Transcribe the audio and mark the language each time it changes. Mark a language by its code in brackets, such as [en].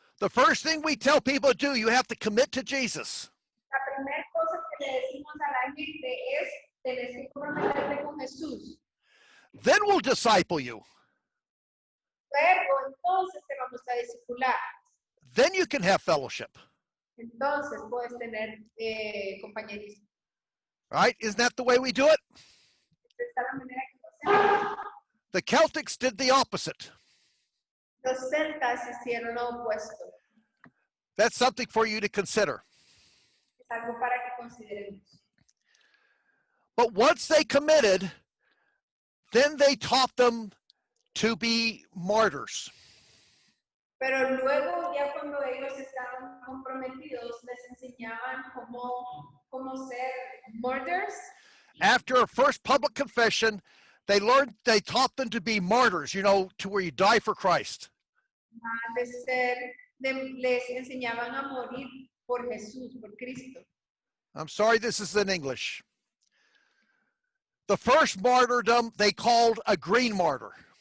[en] The first thing we tell people to do, you have to commit to Jesus. [es] La primera cosa que le decimos a la gente es, tenés que comprometerte con Jesús. [en] Then we'll disciple you. [es] Luego, entonces te vamos a discipular. [en] Then you can have fellowship. [es] Entonces puedes tener compañerismo. [en] Right? Isn't that the way we do it? [es] Esta es la manera que lo hacemos. [en] The Celtics did the opposite. [es] Los celtas hicieron lo opuesto. [en] That's something for you to consider. [es] Es algo para que consideremos. [en] But once they committed, then they taught them to be martyrs. [es] Pero luego, ya cuando ellos estaban comprometidos, les enseñaban cómo ser martyrs. [en] After a first public confession, they taught them to be martyrs, to where you die for Christ. [es] Les enseñaban a morir por Jesús, por Cristo. [en] I'm sorry, this is in English. The first martyrdom they called a green martyr.